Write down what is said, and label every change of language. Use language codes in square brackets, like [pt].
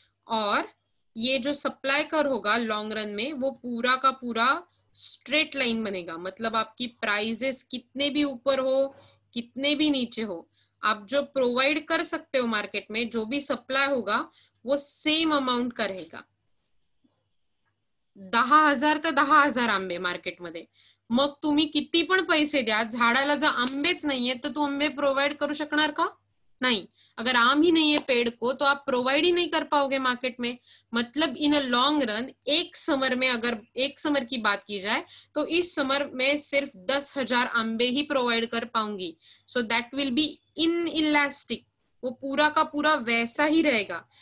[hi] और ये जो सप्लाई कर होगा लॉन्ग रन में, वो पूरा का पूरा स्ट्रेट लाइन बनेगा। मतलब आपकी प्राइसेस कितने भी ऊपर हो, कितने भी नीचे हो, आप जो प्रोवाइड कर सकते हो मार्केट में, जो भी सप्लाई होगा, वो सेम अमाउंट का रहेगा। [mr] 10,000 तर 10,000 आंबे मार्केटमध्ये, मग तुम्ही किती पण पैसे द्या, झाडाला जर आंबेच नाहीये तर तू आंबे प्रोवाइड करू शकणार का? [hi] नहीं। अगर आम ही नहीं है पेड़ को, तो आप प्रोवाइड ही नहीं कर पाओगे मार्केट में। मतलब इन अ लॉन्ग रन, एक समर में, अगर एक समर की बात की जाए, तो इस समर में सिर्फ 10,000 आंबे ही प्रोवाइड कर पाऊंगी। [en] so that will be inelastic, [hi] वो पूरा का पूरा वैसा ही रहेगा।